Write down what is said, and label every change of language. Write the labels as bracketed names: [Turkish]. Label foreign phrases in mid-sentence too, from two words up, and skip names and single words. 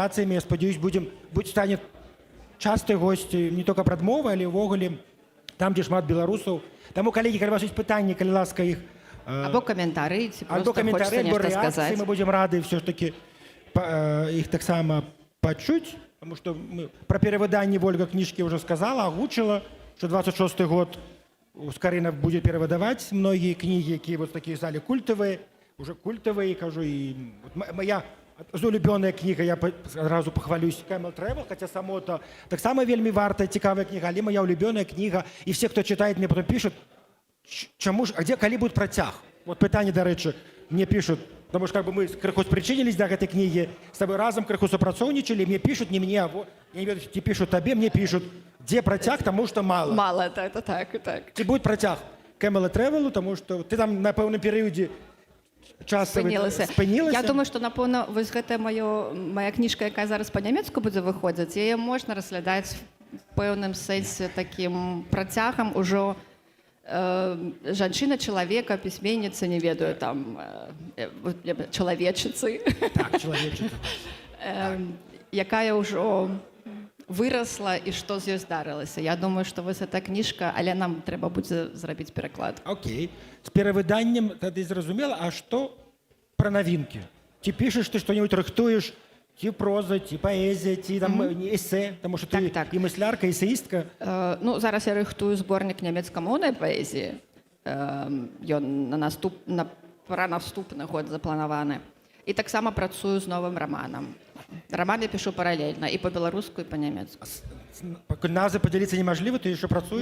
[Belarusian] Я спадзяюсь, стане частай госці не толькі прадмовы, але ўвогуле там, дзе шмат беларусаў. Таму, калегі, калі у вас ёсць пытанні, калі ласка, іх або каментары, ці проста хочацца нешта сказаць, мы будзем рады [Russian] все ж таки [Belarusian] іх таксама пачуць, [Russian] потому что про перевыданне Ольга кніжкі уже сказала, агучила, что 26-й год Скарына будет перевыдаваць многие книги, якія вот такие стали культовые, уже культовые, кажу, и моя улюбёная книга, я сразу похвалюсь, Camel Travel, хотя само то [Belarusian] так само вельмі вартая, цікавая [Russian] книга, але моя улюбёная книга, и все, кто читает, мне потом пишут, чему ж, а где, калі будет працяг? [Belarusian] Вот пытанне, дарэчы, [Russian] мне пишут, потому что как бы мы [Belarusian] крыху спрычынілись до гэтай кнігі, с тобой разом крыху супрацоўнічалі, [Russian] мне пишут, не мне, [Belarusian] а я не ведаю, ці [Russian] пишут табе, мне пишут, где працяг, потому что мало. Мало, это так. [Belarusian] Ці будет працяг Camel Travel, потому что ты там на пэўным перыядзе спынілася. Я думаю, што, напэўна, вось гэтая моя кніжка, якая зараз па-нямецку будзе выходзіць, яе можна разглядаць в пэўным сэнсе такім працягам ужо жанчына, чалавека, пісьменніца, не ведаю, там, чалавечыцы. Так, чалавечыца. Якая ўжо вырасла і што з ёй здарылася. Я думаю, што вось эта кніжка, але нам трэба будзе зрабіць пераклад. Окей. З перавыданнем тады зразумела, а што [Russian] про новинки? [Ukrainian] Ці пішеш ти что-нибудь, [Belarusian] рыхтуеш, ці проза, ці паэзія, ці там эсэ, [Ukrainian] тому що ти і мислярка, і есеїстка. [Belarusian] Ну, зараз я рыхтую зборнік нямецкамоўнай паэзіі. Ён пра наступны год запланаваны. І таксама працую з новым раманам. Раман я [Russian] пишу параллельно [Belarusian] і по-беларуску, і по-нямецку. Пакуль назвы падзяліцца немажліва, ты яшчэ працуеш?